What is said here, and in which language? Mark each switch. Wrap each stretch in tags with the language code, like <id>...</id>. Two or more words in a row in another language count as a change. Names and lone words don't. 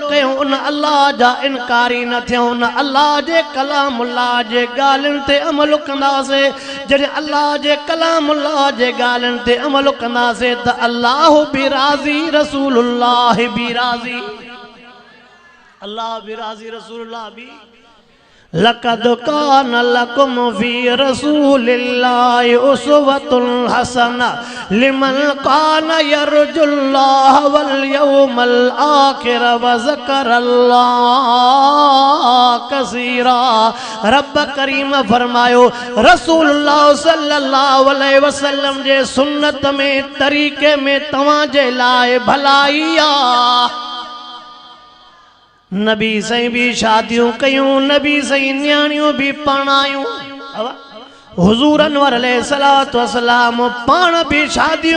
<sd>कयूं उन अल्लाह जा इनकारी न थियूं उन अल्लाह जे कलामुल्लाह जे ॻाल्हियुनि ते अमल कंदासीं जॾहिं अल्लाह जे कलामुल्लाह जे ॻाल्हियुनि ते अमल कंदासीं त अल्लाह बि राज़ी रसूलुल्लाह बि राज़ी अल्लाह बि राज़ी रसूलुल्लाह बि</sd> <ar>لقد كان لكم في رسول الله أسوة حسنة لمن كان يرجو الله واليوم الآخر وذكر الله</ar> <sd>कसीरा रब करीम फरमायो रसूलुल्लाह</sd> <ar>صلى الله عليه وسلم</ar> <sd>जे सुन्नत में तरीक़े में तवां जे लाइ भलाई आ नबी साईं भी शादियों कयूं नबी साईं न्याणियों भी पढ़ायूं हुजूर अनवर</sd> <ar>عليه الصلاة والسلام</ar> <sd>पाण भी शादियों</sd>